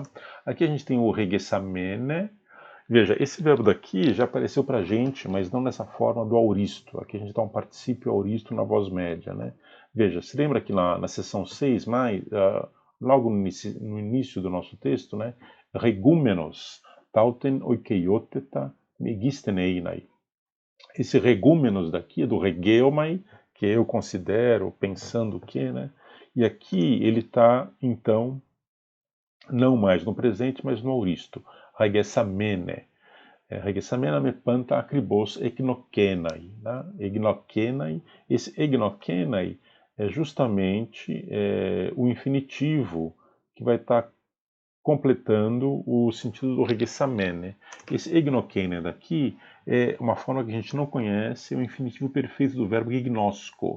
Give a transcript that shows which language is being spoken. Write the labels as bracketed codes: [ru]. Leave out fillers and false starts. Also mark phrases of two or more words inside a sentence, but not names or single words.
[pt] Aqui a gente tem o regessamene. Veja, esse verbo daqui já apareceu para a gente, mas não nessa forma do auristo. Aqui a gente dá um particípio auristo na voz média, né? Veja, se lembra que na seção 6, logo no início do nosso texto, né? [el] Ἡγούμενος, ταύτην οἰκειότητα, μεγίστην εἶναι. [pt] Esse regúmenos daqui é do regeomai, que eu considero pensando que, né? E aqui ele está, então, não mais no presente, mas no auristo. Regessamene. [el] Ἡγησαμένη μὴ πάντα ἀκριβῶς ἐγνωκέναι. [pt] Né? Egnokenai. Esse egnokenai é justamente o infinitivo que vai estar completando o sentido do regessamene. Esse egnokenai daqui é uma forma que a gente não conhece, é o infinitivo perfeito do verbo gignosco.